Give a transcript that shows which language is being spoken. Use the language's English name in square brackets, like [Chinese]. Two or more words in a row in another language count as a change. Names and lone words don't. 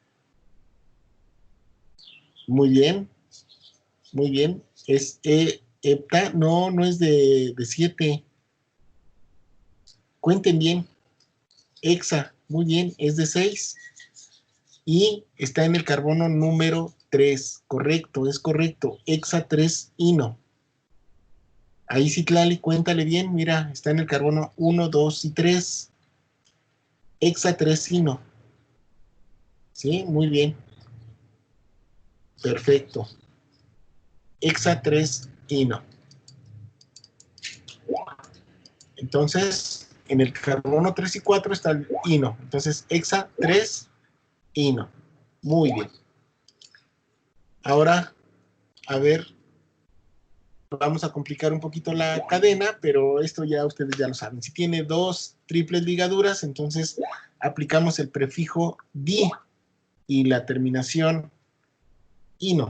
[Spanish] Muy bien, muy bien. Es hepta, no, no es de 7. Cuenten bien. Hexa, muy bien, es de 6. Y está en el carbono número 3. Correcto, es correcto. Hexa 3 ino. Ahí Citlali, cuéntale bien, mira, está en el carbono 1, 2 y 3. Hexa 3 ino. ¿Sí? Muy bien. Perfecto. Hexa 3-ino. Entonces, en el carbono 3 y 4 está el ino. Entonces, hexa 3-ino. Muy bien. Ahora, a ver, vamos a complicar un poquito la cadena, pero esto ya ustedes ya lo saben. Si tiene dos triples ligaduras, entonces aplicamos el prefijo di y la terminación ino.